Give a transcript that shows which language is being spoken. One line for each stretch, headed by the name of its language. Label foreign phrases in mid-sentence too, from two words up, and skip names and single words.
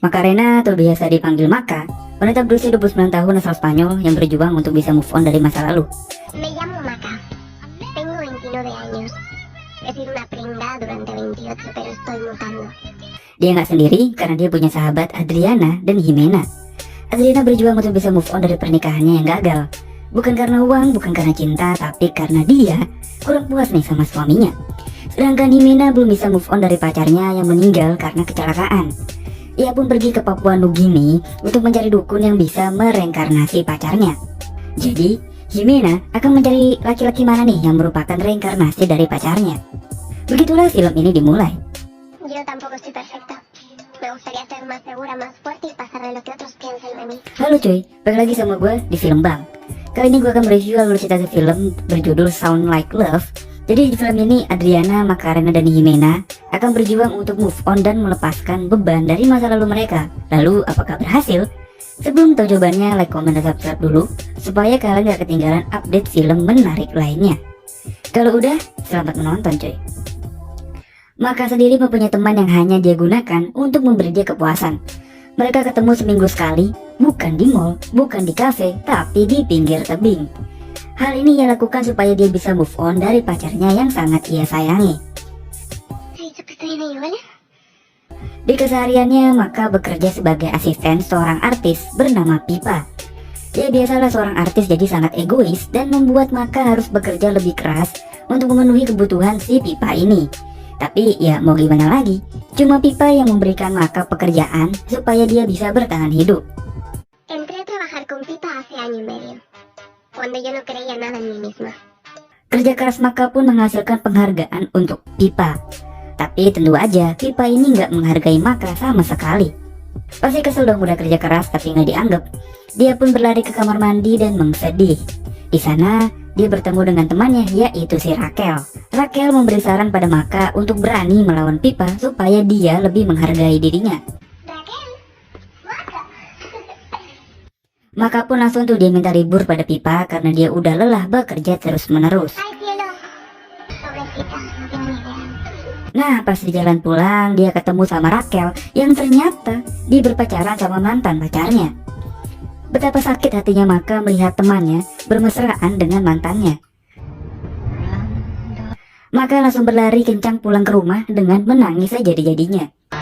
Indonesian: Macarena atau biasa dipanggil Maka, wanita berusia 29 tahun asal Spanyol yang berjuang untuk bisa
English: move on
Indonesian: dari masa lalu.
Spanish: Me llamo Maca. Tengo 29 años. He sido una pringada durante 28, pero estoy mutando.
Indonesian: Dia nggak sendiri karena dia punya sahabat Adriana dan Jimena. Adriana berjuang untuk bisa
English: move on
Indonesian: dari pernikahannya yang gagal. Bukan karena uang, bukan karena cinta, tapi karena dia kurang puas nih sama suaminya. Sedangkan Jimena belum bisa
English: move on
Indonesian: dari pacarnya yang meninggal karena kecelakaan. Ia pun pergi ke Papua Nugini untuk mencari dukun yang bisa mereinkarnasi pacarnya. Jadi, Jimena akan mencari laki-laki mana nih yang merupakan reinkarnasi dari pacarnya. Begitulah film ini dimulai.
Spanish: Yo tampoco estoy perfecta. Me gustaría ser más segura, más fuerte y pasar de lo que otros piensan de mí.
Indonesian: Halo cuy, balik lagi sama gue di Film Bang. Kali ini gue akan mereview alur cerita film berjudul Sound Like Love. Jadi di film ini Adriana, Macarena, dan Jimena akan berjuang untuk
English: move on
Indonesian: dan melepaskan beban dari masa lalu mereka. Lalu apakah berhasil? Sebelum tahu jawabannya, like, komen, dan subscribe dulu supaya kalian gak ketinggalan update film menarik lainnya. Kalau udah, selamat menonton cuy. Maka sendiri mempunyai teman yang hanya dia gunakan untuk memberi dia kepuasan. Mereka ketemu seminggu sekali, bukan di mall, bukan di kafe, tapi di pinggir tebing. Hal ini ia lakukan supaya dia bisa
English: move on
Indonesian: dari pacarnya yang sangat ia sayangi.
Spanish: ¿Has dicho que estoy en ello, vale?
Indonesian: Di kesehariannya, Maka bekerja sebagai asisten seorang artis bernama Pipa. Dia biasalah seorang artis jadi sangat egois dan membuat Maka harus bekerja lebih keras untuk memenuhi kebutuhan si Pipa ini. Tapi ya mau gimana lagi, cuma Pipa yang memberikan Maka pekerjaan supaya dia bisa bertahan hidup.
Spanish: Entré a trabajar con Pipa hace año y medio, cuando yo no creía nada en mí misma.
Indonesian: Kerja keras Maka pun menghasilkan penghargaan untuk Pipa. Tapi tentu aja Pipa ini nggak menghargai Maka sama sekali. Pasti kesel dong udah kerja keras tapi nggak dianggap. Dia pun berlari ke kamar mandi dan bersedih. Di sana dia bertemu dengan temannya yaitu si Raquel. Raquel memberi saran pada Maka untuk berani melawan Pipa supaya dia lebih menghargai dirinya. Raquel, Maca. Maka pun langsung tuh dia minta libur pada Pipa karena dia udah lelah bekerja terus menerus.
Spanish: Ay, cielo. Pobrecita, no tiene ni idea.
Indonesian: Nah pas di jalan pulang dia ketemu sama Raquel yang ternyata dia berpacaran sama mantan pacarnya. Betapa sakit hatinya Maka melihat temannya bermesraan dengan mantannya. Maka langsung berlari kencang pulang ke rumah dengan menangis sejadi-jadinya.